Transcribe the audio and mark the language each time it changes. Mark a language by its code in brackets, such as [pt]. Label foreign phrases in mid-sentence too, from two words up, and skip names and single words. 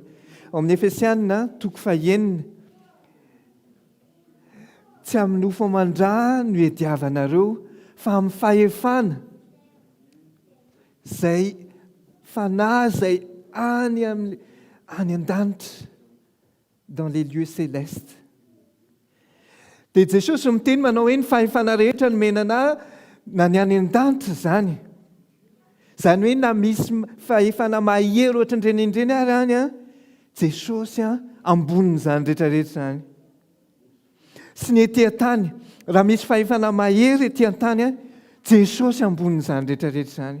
[mg] Ao amin'ny Efesianina 9:9 tsy amin'ny nofo aman-drà no hiadiavanareo fa amin'ny fahefana izay fanahy izay any an-danitra [fr] dans les lieux célestes. [mg] Dia Jesosy miteny manao hoe ny fahefana rehetra no menana na ny any an-danitra izany. Izany hoe na misy fahefana mahery ohatran'ireny ary any Jesosy ambonin'izany rehetrarehetra izany. Sy ny etỳ an-tany, raha misy fahefana mahery etỳ an-tany Jesosy ambonin'izany rehetrarehetra izany.